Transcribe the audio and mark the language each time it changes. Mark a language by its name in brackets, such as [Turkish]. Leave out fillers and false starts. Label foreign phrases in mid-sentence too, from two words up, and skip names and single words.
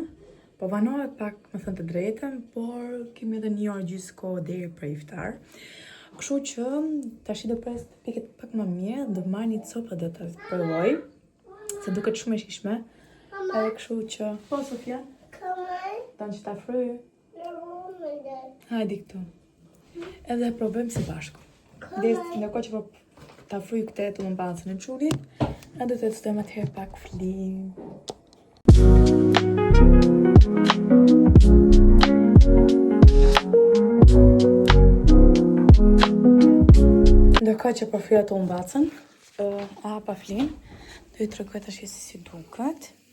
[Albanian] Po vanohet pak me thënë të drejtën, por kemi edhe një orë gjysë kohë deri për iftar. Kështu që tash do pres të piket pak më mirë, do marr një copë do ta provoj, se duket shumë e shijshme. Edhe kështu që, po Sofia, [German] Komm mal. [Albanian] dan që ta fryj. Hajde këtu. Edhe provojmë së bashku. Ndërkohë që po ta fryj këtë të mbacën e çulit, edhe do të testojmë atëherë pak flin. Ndërkohë që po fryj ato mbacën, hapa flin, do i tregoj tash si duket.